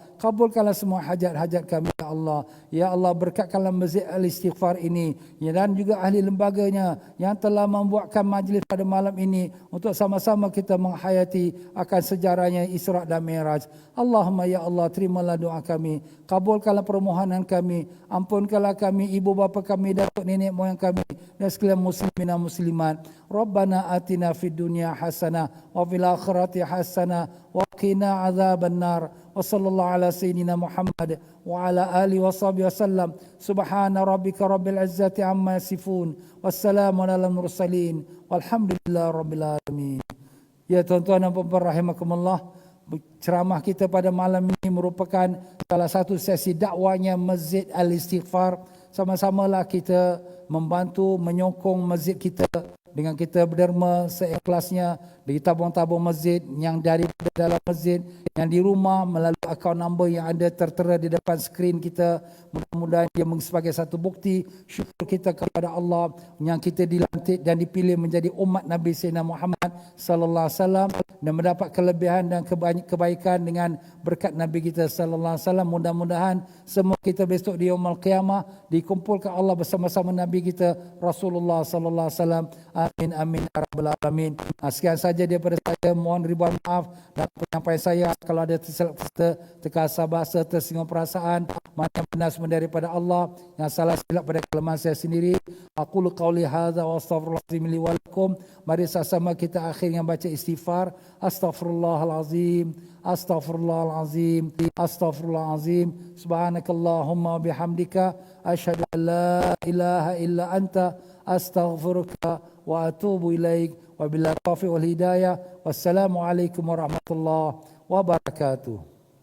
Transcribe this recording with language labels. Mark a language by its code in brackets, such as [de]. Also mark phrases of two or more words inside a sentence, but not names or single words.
[ms] Kabulkanlah semua hajat-hajat kami [ar] يا الله. [ms] Ya Allah, berkatkanlah Masjid Al-Istighfar ini dan juga ahli lembaganya yang telah membuatkan majlis pada malam ini untuk sama-sama kita menghayati akan sejarahnya Isra dan Mi'raj. [ar] اللهم يا الله, [ms] terimalah doa kami, kabulkanlah permohonan kami, ampunkanlah kami, ibu bapa kami, datuk nenek moyang kami dan sekalian muslimin dan muslimat. [ar] ربنا آتنا في الدنيا حسنة وفي الآخرة حسنة وقنا عذاب النار. وصلى الله على سيدنا محمد وعلى آله وصحبه وسلم. سبحان ربك رب العزة عما يصفون. وسلام على المرسلين والحمد لله رب العالمين. [ms] Ya tuan-tuan dan puan-puan rahimakumullah, ceramah kita pada malam ini merupakan salah satu sesi dakwahnya Masjid Al-Istighfar. Sama-samalah kita membantu menyokong masjid kita dengan kita berderma seikhlasnya di tabung-tabung masjid, yang dari dalam masjid, yang di rumah melalui akaun number yang ada tertera di depan skrin kita. Mudah-mudahan dia sebagai satu bukti syukur kita kepada Allah yang kita dilantik dan dipilih menjadi umat Nabi Sayyidina Muhammad [ar] صلى الله عليه وسلم [ms] dan mendapat kelebihan dan kebaikan dengan berkat Nabi kita [ar] صلى الله عليه وسلم. [ms] Mudah-mudahan semua kita besok di [ar] يوم القيامة [ms] dikumpulkan Allah bersama-sama Nabi kita Rasulullah [ar] صلى الله عليه وسلم. آمين آمين يا رب العالمين. [ms] Sekian saja daripada saya, mohon ribuan maaf dan penyampaian saya kalau ada tersilap terkasar bahasa, tersinggung perasaan, mana benar semua daripada Allah, yang salah silap pada kelemahan saya sendiri. [ar] أقول قولي هذا وأستغفر الله العظيم لي ولكم. [ms] Mari sama-sama kita akhirnya baca istighfar. [ar] أستغفر الله العظيم أستغفر الله العظيم أستغفر الله العظيم. سبحانك اللهم وبحمدك أشهد أن لا إله إلا أنت أستغفرك وأتوب إليك. وبالله التوفيق والهداية. والسلام عليكم ورحمة الله وبركاته.